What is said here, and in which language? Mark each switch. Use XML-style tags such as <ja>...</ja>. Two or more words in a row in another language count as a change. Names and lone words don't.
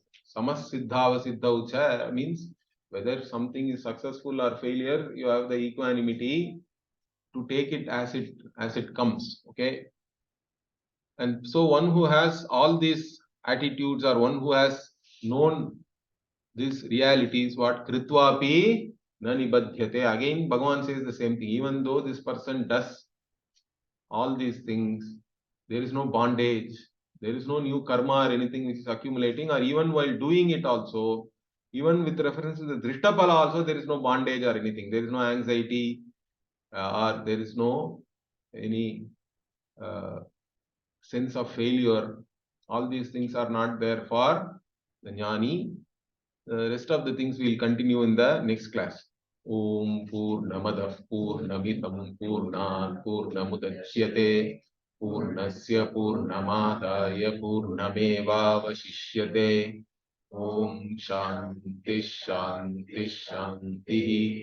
<sa>Samas siddhava siddhaucha</sa> <en>means whether something is successful or failure, you have the equanimity to take it as it comes. Okay. And so one who has all these attitudes, or one who has known these realities, what</en> <sa>kritvapi na nibadhyate.</sa> <en>Again, Bhagavan says the same thing. Even though this person does all these things, there is no bondage, there is no new karma or anything which is accumulating, or even while doing it also, even with reference to the Drishtapala also, there is no bondage or anything. There is no anxiety, or there is no any uh, sense of failure. All these things are not there for the jnani. The rest of the things we will continue in the next class.</en> <sa>Om Purnamadah Purnamidam Purnat Purnamudachyate Purnasya Purnamadaya Purnamevavashishyate. Om Shanti Shanti Shanti.</sa>